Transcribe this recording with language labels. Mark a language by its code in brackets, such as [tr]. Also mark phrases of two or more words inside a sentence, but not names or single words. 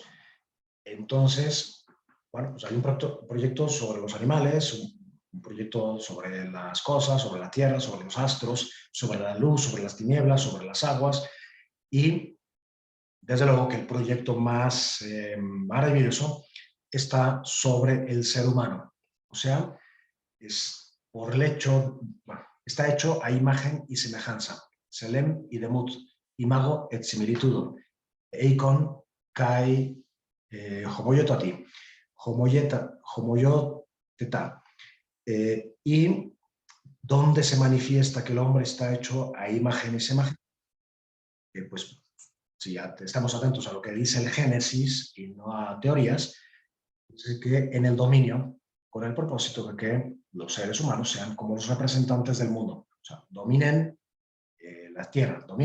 [es] Entonces, bueno, pues hay un proyecto sobre los animales, un proyecto sobre las cosas, sobre la tierra, sobre los astros, sobre la luz, sobre las tinieblas, sobre las aguas, y desde luego que el proyecto más maravilloso está sobre el ser humano. O sea, es por el hecho, bueno, está hecho a imagen y semejanza. [la] Selem y demut, imago et similitudo. [el] εἰκὼν καὶ ὁμοιότητι, ὁμοιότητα. [es] Y donde se manifiesta que el hombre está hecho a imagen y semejanza, pues si ya estamos atentos a lo que dice el Génesis y no a teorías, es que en el dominio, con el propósito de que los seres humanos sean como los representantes del mundo, o sea, dominen la tierra.